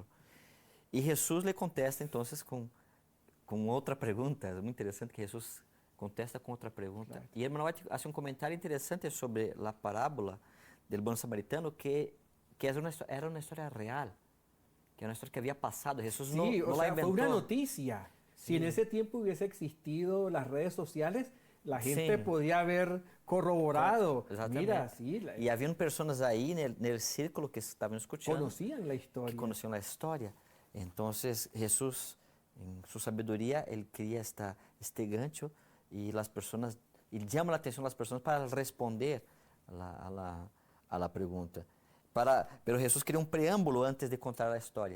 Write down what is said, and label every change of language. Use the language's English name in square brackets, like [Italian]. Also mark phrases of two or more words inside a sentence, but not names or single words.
[Portuguese] E Jesus lhe contesta, então, com outra pergunta. É muito interessante que Jesus contesta com outra pergunta. Claro. E Emmanuel faz um comentário interessante sobre a parábola do bom samaritano, que era uma história real, que era uma história que havia passado. Jesus não la inventou. [Spanish] Fue una noticia. Si en ese tiempo hubiese existido las redes sociales, la gente podía haber corroborado. Mira, sí. [Portuguese] E haviam pessoas aí no círculo que estavam escutando. [Spanish] Conocían la historia. Que [Portuguese] conheciam a história. Então, Jesus, em sua sabedoria, ele cria este gancho e as pessoas, ele chama a atenção das pessoas para responder a la pergunta. Pero Jesus cria um preâmbulo antes de contar a história.